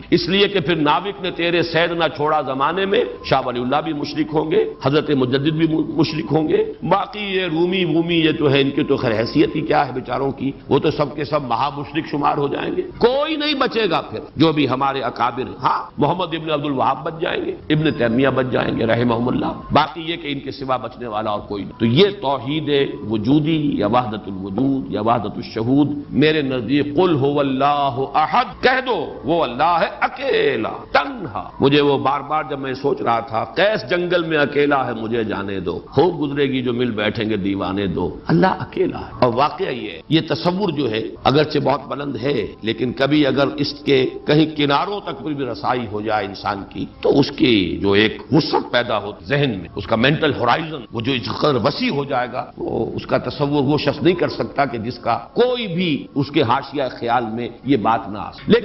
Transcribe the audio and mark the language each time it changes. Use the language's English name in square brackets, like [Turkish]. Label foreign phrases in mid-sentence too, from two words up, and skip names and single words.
[Urdu] اس لیے کہ پھر ناوک نے تیرے صید نہ چھوڑا زمانے میں شاہ ولی اللہ بھی مشرک ہوں گے، حضرت مجدد بھی مشرک ہوں گے، باقی یہ رومی یہ تو ہے، ان کی تو خیر حیثیت ہی کیا ہے بیچاروں کی، وہ تو سب کے سب مہا مشرک شمار ہو جائیں گے. کوئی نہیں بچے گا پھر جو بھی ہمارے اکابر. ہاں محمد ابن عبد الوہاب بچ جائیں گے، ابن تیمیہ بچ جائیں گے [Arabic] رحمہم اللہ، [Urdu] باقی یہ کہ ان کے سوا بچنے والا اور کوئی نہیں. تو یہ توحید وجودی یا وحدت الوجود یا وحدت الشہود میرے نزدیک [Arabic] قل هو اللہ احد، [Urdu] کہہ دو وہ اللہ ہے اکیلا تنہا. مجھے وہ بار بار جب میں سوچ رہا تھا قیس جنگل میں اکیلا ہے مجھے جانے دو، خوب گزرے گی جو مل بیٹھیں گے دیوانے دو. اللہ اکیلا ہے. اور واقعہ یہ تصور جو ہے اگرچہ بہت بلند ہے، لیکن کبھی اگر اس کے کہیں کناروں تک بھی رسائی ہو جائے انسان کی تو اس کی جو ایک وسعت پیدا ہو ذہن میں، اس کا [English] mental horizon [Urdu] وہ جو اس قدر وسیع ہو جائے گا، وہ اس کا تصور وہ شخص نہیں کر سکتا کہ جس کا کوئی بھی اس کے حاشیہ خیال میں یہ بات نہ آ سکے.